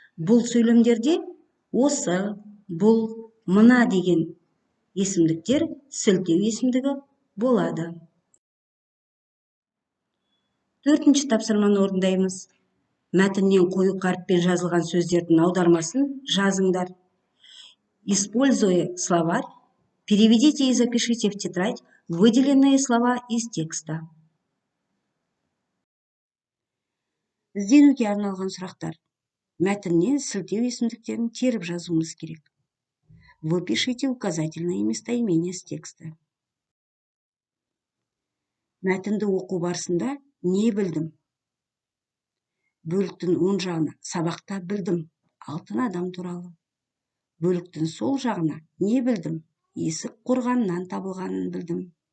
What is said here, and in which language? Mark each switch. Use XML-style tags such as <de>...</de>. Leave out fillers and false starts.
<kk>Бұл сөйлемдерде осы, бұл, мына деген есімдіктер сілтеу есімдігі болады. Төртінші тапсырманы орындаймыз. Мәтіннен қою қаріппен жазылған сөздердің аудармасын жазыңдар.</kk> <ru>Используя словарь, переведите и запишите в тетрадь выделенные слова из текста.</ru> <kk>Ізденуге арналған сұрақтар. Мәтіннен сілтеу есімдіктерін теріп жазуымыз керек.</kk> <ru>Выпишите указательные местоимения с текста.</ru> <kk>Мәтінді оқу барысында не білдім? Бөліктің оң жағына сабақта білдім, алтын адам туралы. Бөліктің сол жағына не білдім? Есік қорғаннан табылғанын білдім.</kk>